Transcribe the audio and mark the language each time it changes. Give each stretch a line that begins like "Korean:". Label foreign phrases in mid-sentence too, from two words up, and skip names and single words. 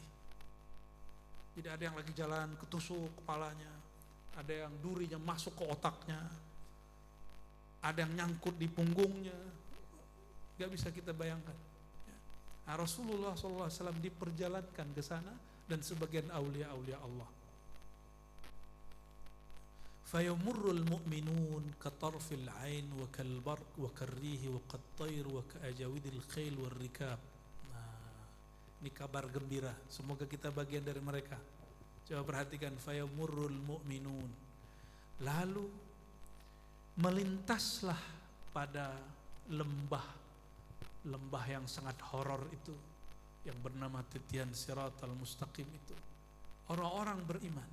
Indonesian: Jadi ada yang lagi jalan ketusuk kepalanya, ada yang durinya masuk ke otaknya, ada yang nyangkut di punggungnya, gak bisa kita bayangkan. Nah, Rasulullah SAW diperjalankan ke sana dan sebagian aulia-aulia Allah.
Arabic: فيمر المؤمنون كطرف العين وكالبرق وكالريح وكالطير وكأجاويد الخيل والركاب.
Indonesian: Nah, ini kabar gembira, semoga kita bagian dari mereka. Coba perhatikan,
Arabic: فيمر المؤمنون,
Indonesian: lalu melintaslah pada lembah yang sangat horor itu yang bernama titian siratal mustaqim itu, orang-orang beriman.